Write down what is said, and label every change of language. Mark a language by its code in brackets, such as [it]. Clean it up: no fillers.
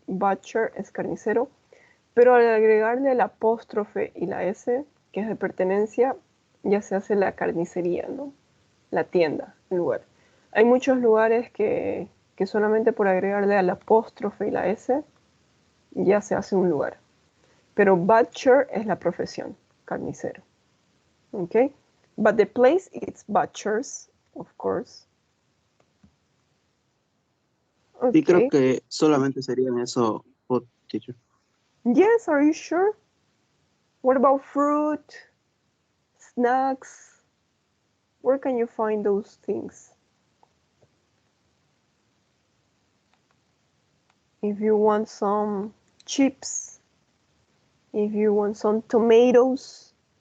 [es] Butcher es carnicero. Pero al agregarle el apóstrofe y la S, que es de pertenencia, ya se hace la carnicería, ¿no? La tienda, el lugar. Hay muchos lugares que solamente por agregarle al apóstrofe y la S, ya se hace un lugar. Pero butcher es la profesión, carnicero. ¿Ok? [en] But the place, it's butchers, of course. [es] Sí, [en] Okay. [es] creo que solamente serían eso, teacher. [en] Yes, are you sure? What about fruit, snacks? Where can you find those things? If you want some chips, If you want some tomatoes.